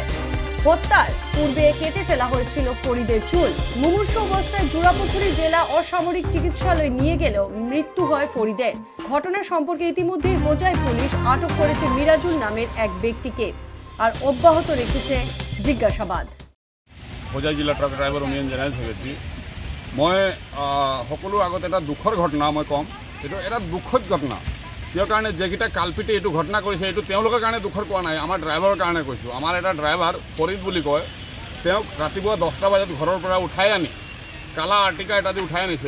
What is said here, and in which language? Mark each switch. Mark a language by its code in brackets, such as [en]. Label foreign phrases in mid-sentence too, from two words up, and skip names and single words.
[bn] হত্যার পূর্বে কেটে ফেলা হয়েছিল ফরিদের চুল। মুমূর্ষু অবস্থায় জোড়াপুকুরি জেলা অসামরিক চিকিৎসালয়ে নিয়ে গেলেও মৃত্যু হয় ফরিদের। ঘটনা সম্পর্কে ইতিমধ্যেই হোজাই পুলিশ আটক করেছে মিরাজুল নামের এক ব্যক্তিকে আর অব্যাহত রেখেছে জিজ্ঞাসাবাদ। [as] হোজাই জিলা [en] Truck Driver Union General Secretary. [as] মই সকলো আগত এটা দুখৰ ঘটনা মই ক'ম। এইটো এটা দুখদ ঘটনা। কিয় কাৰণে যেকেইটা কালপিতে এইটো ঘটনা কৰিছে এইটো তেওঁলোকৰ কাৰণে দুখৰ কোৱা নাই, আমাৰ ড্ৰাইভাৰৰ কাৰণে কৈছোঁ। আমাৰ এটা ড্ৰাইভাৰ ফৰিদ বুলি কয়। তেওঁক ৰাতিপুৱা 10টা বজাত ঘৰৰ পৰা উঠাই আনি কালা আৰ্টিকা এটা দি উঠাই আনিছে।